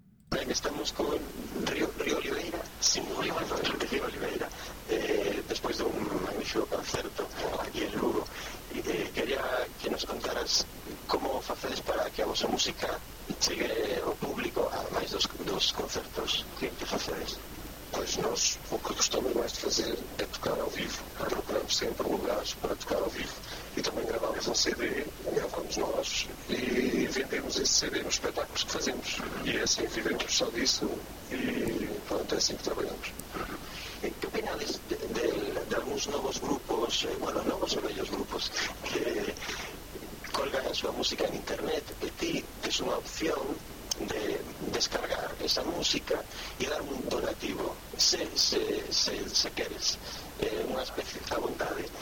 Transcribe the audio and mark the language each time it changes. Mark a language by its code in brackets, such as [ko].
[gl] Ben, estamos con Río Oliveira, sin Río Alfredo, Río Oliveira, despois de un magnífico concerto aquí en Lugo. Quería que nos contaras como facedes para que a vosa música chegue ao público, ademais dos concertos que facedes. [pt] Pois nos, o que gostamos máis de fazer é tocar ao vivo. Procuramos sempre lugares para tocar ao vivo. E tamén gravamos um CD, gravamos nós e vendemos esse CD nos espetáculos que fazemos. E assim vivemos só disso e pronto, é assim que trabalhamos. [gl] E que opinades de alguns novos grupos, bueno, novos e velhos grupos, que colgan a sua música na internet e ti tens unha opción de descargar esa música e dar un donativo se queres, unha especie de vontade.